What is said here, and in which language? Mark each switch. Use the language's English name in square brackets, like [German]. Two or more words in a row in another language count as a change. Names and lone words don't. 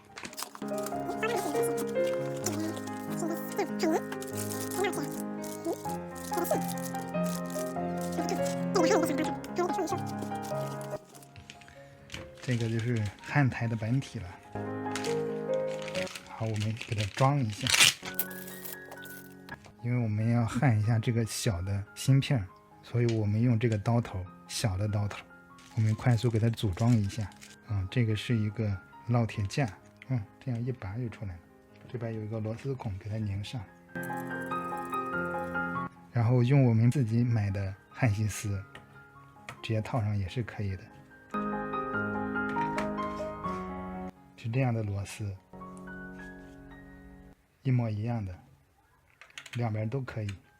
[Chinese] 这个就是焊台的本体了。好，我们给它装一下，因为我们要焊一下这个小的芯片，所以我们用这个刀头，小的刀头，我们快速给它組裝一下。這個是一個烙鐵架，這樣一拔就出來了。這邊有一個螺絲孔，給它擰上，然後用我們自己買的焊錫絲直接套上也是可以的。是這樣的螺絲，一模一樣的，兩邊都可以。